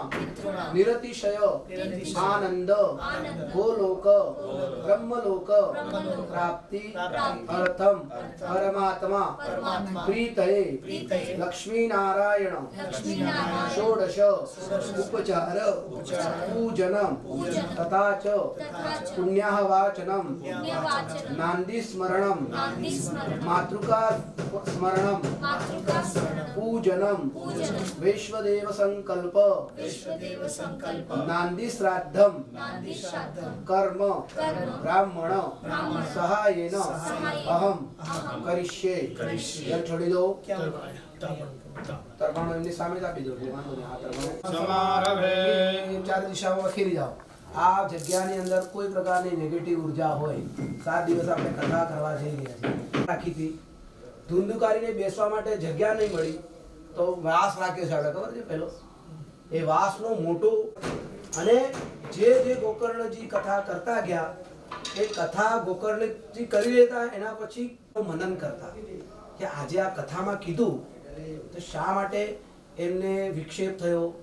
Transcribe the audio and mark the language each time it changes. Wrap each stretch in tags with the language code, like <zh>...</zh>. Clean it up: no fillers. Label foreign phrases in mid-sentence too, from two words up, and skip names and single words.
<sa>निरतिशय आनंद गोलोक ब्रह्मलोक प्राप्ति अर्थम परमात्मा प्रीतये लक्ष्मी नारायण षोडश उपचार पूजनम तथा च पुण्यः वाचनम नांदी स्मरणम मातृका स्मरणम पूजनम वैश्वदेव संकल्प नांदी श्राद्धम कर्म ब्राह्मण सहायेन अहम करिष्ये</sa> <hi>यह छोड़ी दो</hi> <gu>તર્પણ એમની સામે જ આપી દો વાંધો નહીં આ તર્પણ</gu> <sa>समारभे</sa> <gu>ચાર દિશામાં વખેરી જાઓ આ જગ્યાની અંદર કોઈ પ્રકારની નેગેટિવ ઉર્જા હોય 7 દિવસ આપણે કથા કરવા જઈ રહ્યા છીએ રાખી હતી ધુંધુકારીને બેસવા માટે જગ્યા નહીં મળી તો વાસ રાખ્યો છે આપણે ખબર છે પેલો એ વાસનો મોટો અને જે ગોકર્ણજી કથા કરતા ગયા એ કથા ગોકર્ણજી કરી લેતા એના પછી મનન કરતા કે આજે આ કથામાં કીધું તો શા માટે એમને વિક્ષેપ થયો</gu>